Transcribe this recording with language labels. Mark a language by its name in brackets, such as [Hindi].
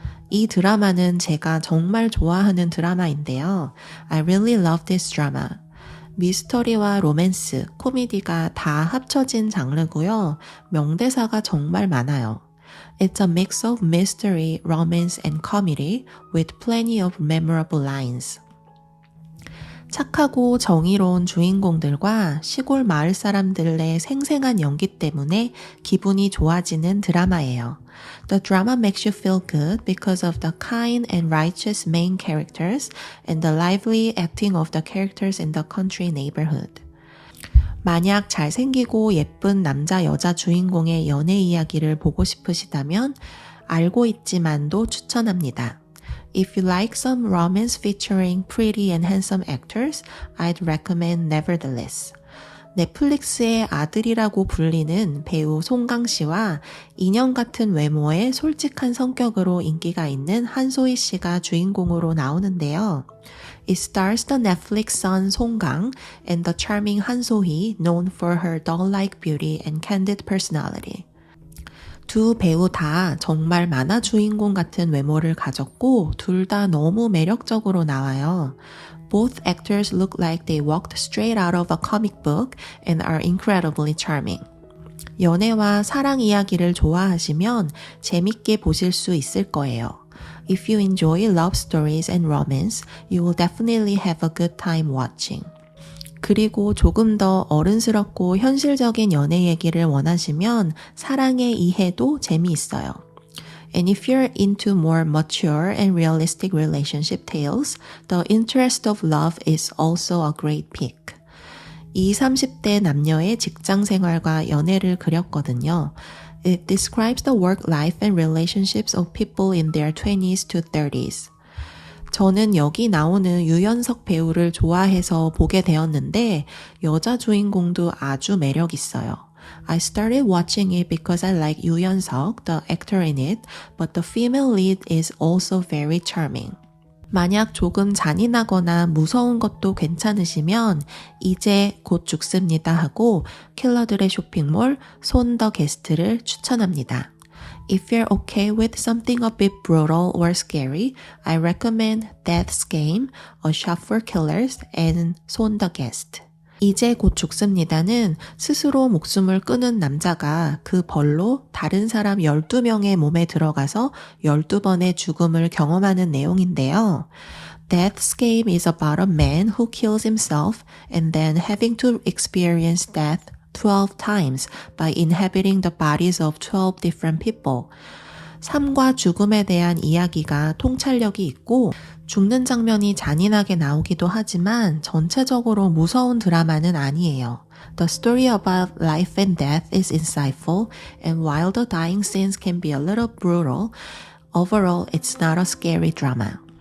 [Korean] 이 드라마는 제가 정말 좋아하는 드라마인데요. [English] I really love this drama. [Korean] 미스터리와 로맨스, 코미디가 다 합쳐진 장르고요. 명대사가 정말 많아요. [English] It's a mix of mystery, romance, and comedy with plenty of memorable lines. [Korean] 착하고 정의로운 주인공들과 시골 마을 사람들의 생생한 연기 때문에 기분이 좋아지는 드라마예요. [English] The drama makes you feel good because of the kind and righteous main characters and the lively acting of the characters in the country neighborhood. [Korean] 만약 잘생기고 예쁜 남자 여자 주인공의 연애 이야기를 보고 싶으시다면 알고 있지만도 추천합니다. [English] If you like some romance featuring pretty and handsome actors, I'd recommend Nevertheless. [Korean] 넷플릭스의 아들이라고 불리는 배우 송강 씨와 인형 같은 외모에 솔직한 성격으로 인기가 있는 한소희 씨가 주인공으로 나오는데요. [English] It stars the Netflix son 송강 and the charming 한소희, known for her doll-like beauty and candid personality. [Korean] 두 배우 다 정말 만화 주인공 같은 외모를 가졌고 둘 다 너무 매력적으로 나와요. [English] Both actors look like they walked straight out of a comic book and are incredibly charming. [Korean] 연애와 사랑 이야기를 좋아하시면 재밌게 보실 수 있을 거예요. [English] If you enjoy love stories and romance, you will definitely have a good time watching. [Korean] 그리고 조금 더 어른스럽고 현실적인 연애 얘기를 원하시면 사랑의 이해도 재미있어요. [English] And if you're into more mature and realistic relationship tales, The Interest of Love is also a great pick. [Korean] 20, 30대 남녀의 직장 생활과 연애를 그렸거든요. [English] It describes the work life and relationships of people in their 20s to 30s. [Korean] 저는 여기 나오는 유연석 배우를 좋아해서 보게 되었는데 여자 주인공도 아주 매력 있어요. [English] I started watching it because I like Yoo Yeon-seok, the actor in it, but the female lead is also very charming. [Korean] 만약 조금 잔인하거나 무서운 것도 괜찮으시면 이제 곧 죽습니다 하고 킬러들의 쇼핑몰 손 더 게스트를 추천합니다. [English] If you're okay with something a bit brutal or scary, I recommend Death's Game, A Shop for Killers, and 손 더 게스트. [Korean] 이제 곧 죽습니다는 스스로 목숨을 끊은 남자가 그 벌로 다른 사람 12명의 몸에 들어가서 12번의 죽음을 경험하는 내용인데요. [English] Death's Game is about a man who kills himself and then having to experience death 12 times by inhabiting the bodies of 12 different people. [Korean] 삶과 죽음에 대한 이야기가 통찰력이 있고 죽는 장면이 잔인하게 나오기도 하지만 전체적으로 무서운 드라마는 아니에요. [English] The story about life and death is insightful, and while the dying scenes can be a little brutal, overall it's not a scary drama.